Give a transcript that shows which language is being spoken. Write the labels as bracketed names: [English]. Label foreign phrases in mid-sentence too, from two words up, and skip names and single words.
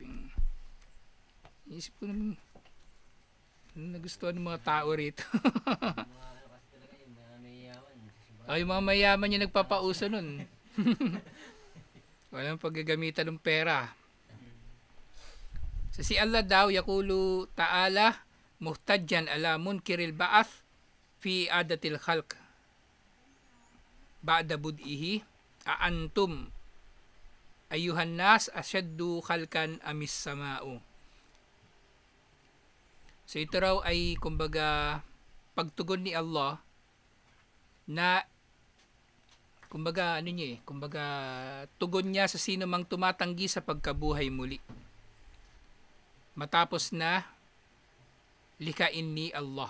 [Filipino] Isip ko naman, nagustuhan ng mga tao rito. Yung mga mayaman yung nagpapauso nun. Walang paggagamitan ng pera. So, si Allah daw, [Arabic] يقول تعالى محتجا على منكري البعث في إعادة الخلق. بعد بدئه أأنتم أيها الناس أشد خلقا أم السماء. [Filipino] So, ito raw ay, kumbaga, pagtugon ni Allah na kumbaga tugon niya sa sino mang tumatanggi sa pagkabuhay muli matapos na likain ni Allah.